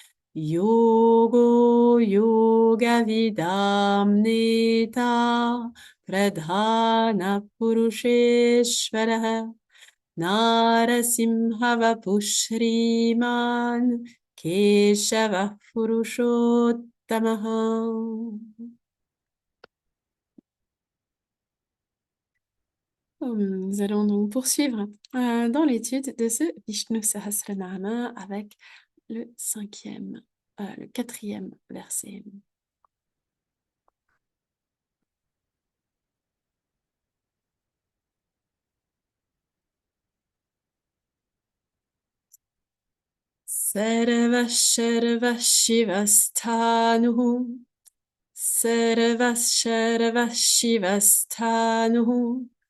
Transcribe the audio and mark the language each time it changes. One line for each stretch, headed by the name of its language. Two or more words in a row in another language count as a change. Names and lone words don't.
Sanskrit: योगो योग विदं नेता प्रधान पुरुषेश्वरः नरसिंहवपुश्रीमान् केशव पुरुषोत्तमः.
French: Nous allons donc poursuivre dans l'étude de ce Vishnu Sahasranama avec le quatrième verset.
Sanskrit: सर्व शर्व शिवस्थाणुः सर्व शर्व शिवस्थाणुः